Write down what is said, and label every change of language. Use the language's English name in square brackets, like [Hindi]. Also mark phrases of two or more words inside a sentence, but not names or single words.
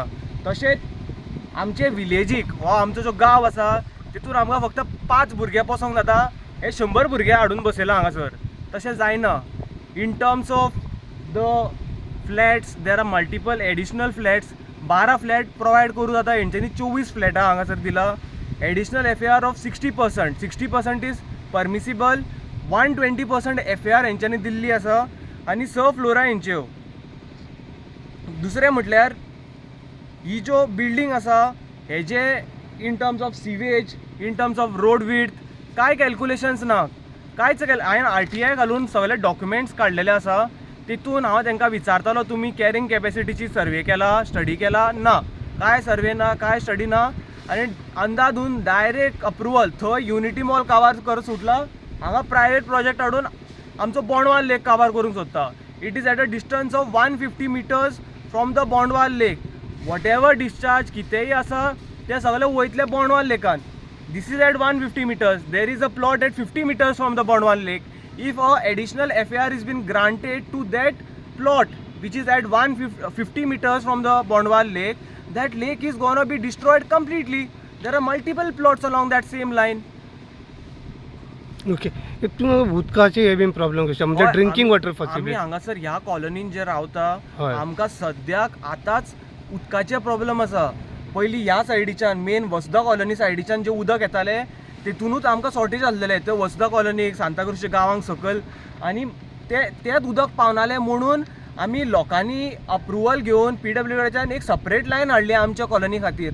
[Konkani] तशेंच आमचे विलेजीक हो आमचो जो गांव आसा तितून आमकां फक्त 5 भुरगे पोसोंक जाता, हे 100 भुरगे हाडून बसयला हांगासर. तशें जायना. [English] In terms of the flats there are multiple additional flats. [Konkani] 12 [English] flat provide [Konkani] करूं जाता, हेंच्यांनी 24 फ्लॅटां हांगासर दिला. [English] Additional FAR of 60%. 60% is permissible. [Konkani] 120% FAR हेंच्यांनी दिल्ली आसा आनी 6 फ्लोरां हेंच्यो. दुसरें म्हटल्यार ही जो बिल्डींग आसा हेजे [English] in terms of sewage, in terms of road width [Konkani] कांय कॅल्कुलेशन्स ना, कांयच हांवें RTI घालून सगळे डॉक्युमेंट्स काडलेले आसा. तितून हांव तांकां विचारतालो तुमी [English] carrying capacity [Konkani] सर्वे केला, स्टडी केला? ना, कांय सर्वे ना, कांय स्टडी ना. आनी अंदाधून [English] direct approval. [Konkani] थंय युनिटी मॉल काबार कर सुटला, हांगा प्रायवेट प्रोजेक्ट हाडून आमचो बोंडवाल लेक काबार करूंक सोदता. [English] It is at a distance of 150 meters from the Bondwal lake. whatever discharge कितेंय आसा ते सगळे वयतले बोंडवाल लेकान. This is at 150 meters. There is a plot at 50 meters from the Bondwal lake. If a additional FAR is been granted to that plot which is at 150 meters from the Bondwal lake, that lake is gonna be destroyed completely. There are multiple plots along that same line. [Konkani] ओके. तितून उदकाचे हे बीन प्रॉब्लेम कशे म्हणजे [English] drinking water [Konkani] आमी फॅसिलिटी? हांगासर ह्या कॉलनीन जे रावता हय. आमकां सद्याक आतांच उदकाचे प्रॉब्लेम आसा. पयलीं ह्या सायडीच्यान मेन वसुधा कॉलनी सायडीच्यान जे उदक येतालें तितूनूच आमकां शॉर्टेज आसलेलें. ते वसुधा कॉलनीक, सांताक्रूजच्या गांवांक सकयल, आनी तेंच उदक पावनालें म्हणून आमी लोकांनी अप्रुवल घेवन PWDच्यान एक [English] separate line [Konkani] हाडली आमच्या कॉलनी खातीर.